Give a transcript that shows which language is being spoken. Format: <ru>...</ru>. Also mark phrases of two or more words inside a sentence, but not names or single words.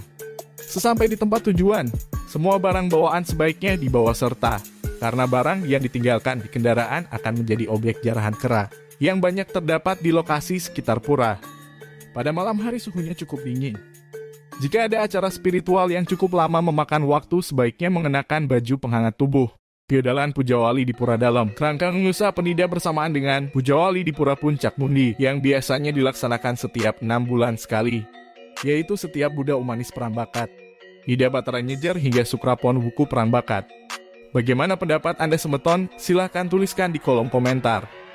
<id>Sesampai di tempat tujuan, semua barang bawaan sebaiknya dibawa serta, karena barang yang ditinggalkan di kendaraan akan menjadi objek jarahan kera, yang banyak terdapat di lokasi sekitar pura. Pada malam hari suhunya cukup dingin. Jika ada acara spiritual yang cukup lama memakan waktu, sebaiknya mengenakan baju penghangat tubuh. Piodalan Pujawali di pura dalam kerangkeng Nusa Penida bersamaan dengan Pujawali di pura Puncak Mundi, yang biasanya dilaksanakan setiap 6 bulan sekali, yaitu setiap Buddha Umanis Perambakat, Ida Batara Nyejar hingga Sukrapon Wuku Perambakat. Bagaimana pendapat Anda semeton? Silahkan tuliskan di kolom komentar.</id>